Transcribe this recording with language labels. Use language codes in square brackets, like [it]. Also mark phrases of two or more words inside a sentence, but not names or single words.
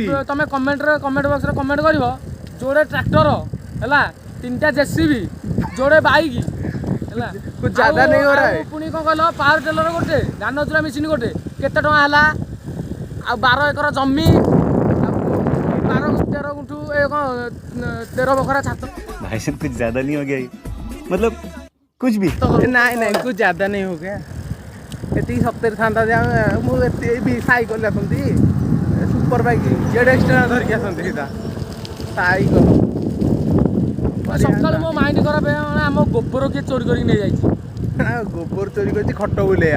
[or] ତମେ [en] comment box [or] କମେଣ୍ଟ କରିବ ଯୋଡ଼େ ଟ୍ରାକ୍ଟର ହେଲା 3ଟା ଜେସିବି ଯୋଡ଼େ ବାଇକ୍ ହେଲା [hi] ज़्यादा नहीं [or] ଆଉ ପୁଣି କ'ଣ କହିଲ [en] power trailer [or] ଗୋଟେ ଧାନ ଚୁରା ମେସିନ୍ ଗୋଟେ କେତେ ଟଙ୍କା ହେଲା ଆଉ 12 ଏକର ଜମି ଆଉ 13 ଗୁଣ୍ଠୁ ଏ କ'ଣ 13 ବଖରା ଛାତ। [hi] भाई साहब कुछ ज्यादा नहीं हो गया ये? मतलब कुछ भी [or] ନାଇଁ [hi] कुछ ज्यादा नहीं हो गया [or] ଏତିକି ସତରେ ଥାନ୍ତା ଯେ ମୁଁ ଏତିକି ସାଇକେଲ ଆସନ୍ତି [en] super bike [or] ଜେଡ୍ ଏକ୍ସଟ୍ରା ଧରିକି ଆସନ୍ତି ସେଇଟା ସାଇକେଲ ସକାଳୁ ମୋ ମାଇଣ୍ଡ ଖରାପ ହେଇଗଲା ଆମ ଗୋବର କିଏ ଚୋରି କରିକି ନେଇଯାଇଛି। ଗୋବର ଚୋରି କରିଛି ଖଟ ବୁଲେଇବା